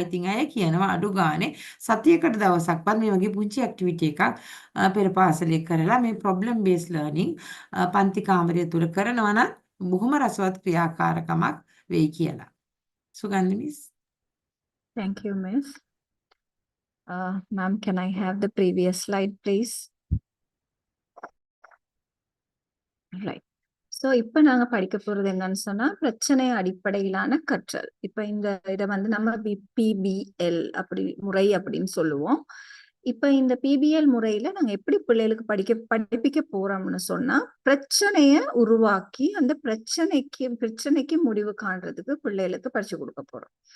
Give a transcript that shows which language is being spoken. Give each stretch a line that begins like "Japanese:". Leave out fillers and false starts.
Sinhala: ඉතින් අය කියනවා අඩු ගානේ සතියකට දවසක්වත් මේ වගේ පුංචි ඇක්ටිවිටි එකක් පෙර පාසලේ කරලා මේ ප්‍රොබ්ලම් බේස් ලර්නින් පන්ති කාමරය තුල කරනවා නම් බොහොම රසවත් ක්‍රියාකාරකමක් වෙයි කියලා. සුගන්ධ miss.
English: Thank you, Miss. Ma'am, can I have the previous slide, please? Right.
Tamil: So, இப்ப நாங்க படிக்க போறது என்னன்னு சொன்னா பிரச்சனை அடிப்படையிலான கற்றல். இப்ப இதை வந்து நம்ம PBL அப்படி முறை அப்படின்னு சொல்லுவோம். இப்ப இந்த PBL முறையில நாங்க எப்படி பிள்ளைகளுக்கு படிப்பிக்க போறோம்னு சொன்னா பிரச்சனைய உருவாக்கி அந்த பிரச்சனைக்கு முடிவு காண்றதுக்கு பிள்ளைகளுக்கு படிச்சு கொடுக்க போறோம்.